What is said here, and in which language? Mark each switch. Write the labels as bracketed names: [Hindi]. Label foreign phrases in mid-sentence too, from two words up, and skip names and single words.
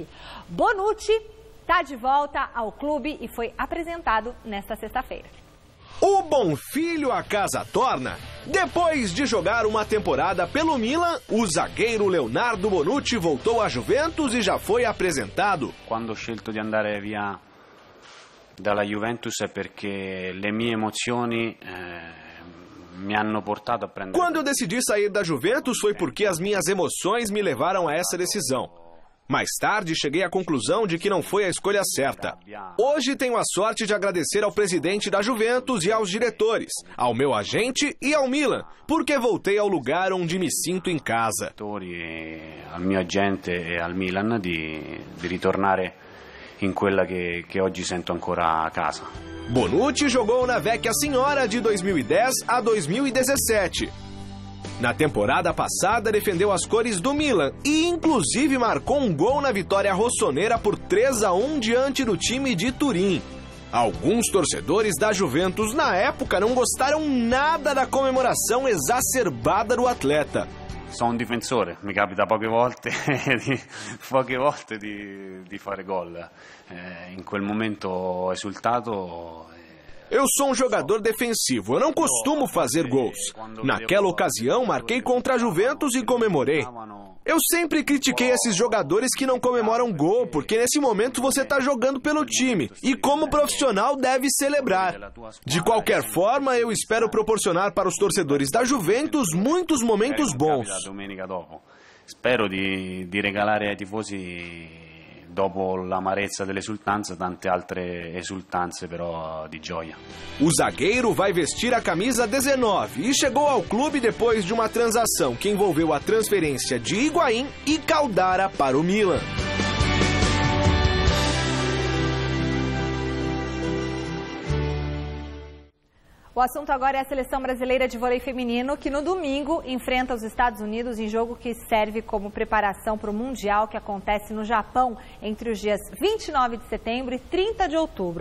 [Portuguese] Bonucci está de volta ao clube e foi apresentado nesta sexta-feira. O bom filho a casa torna. Depois de jogar uma temporada pelo Milan, o zagueiro Leonardo Bonucci voltou à Juventus e já foi apresentado. [Italian] Quando ho scelto di andare via dalla Juventus è perché le mie emozioni mi hanno portato a prendere. [Portuguese] Quando eu decidi sair da Juventus foi porque as minhas emoções me levaram a essa decisão. Mais tarde, cheguei à conclusão de que não foi a escolha certa. Hoje tenho a sorte de agradecer ao presidente da Juventus e aos diretores, ao meu agente e ao Milan, porque voltei ao lugar onde me sinto em casa. [Italian] Al mio agente e al Milan di ritornare in quella che oggi sento ancora a casa. [Portuguese] Bonucci jogou na Vecchia Signora de 2010 a 2017. Na temporada passada, defendeu as cores do Milan e, inclusive, marcou um gol na vitória rossoneira por 3-1 diante do time de Turim. Alguns torcedores da Juventus, na época, não gostaram nada da comemoração exacerbada do atleta. [Italian] Sono un difensore, mi capita poche volte di fare gol. In quel momento ho esultato. [Portuguese] Eu sou um jogador defensivo, eu não costumo fazer gols. Naquela ocasião, marquei contra a Juventus e comemorei. Eu sempre critiquei esses jogadores que não comemoram gol, porque nesse momento você está jogando pelo time e como profissional deve celebrar. De qualquer forma, eu espero proporcionar para os torcedores da Juventus muitos momentos bons. [Italian] Spero di regalare ai tifosi, dopo l'amarezza dell'esultanza, tante altre esultanze però di gioia. [Portuguese] O zagueiro vai vestir a camisa 19 e chegou ao clube depois de uma transação que envolveu a transferência de Higuaín e Caldara para o Milan. O assunto agora é a seleção brasileira de vôlei feminino, que no domingo enfrenta os Estados Unidos em jogo que serve como preparação para o Mundial que acontece no Japão entre os dias 29 de setembro e 30 de outubro.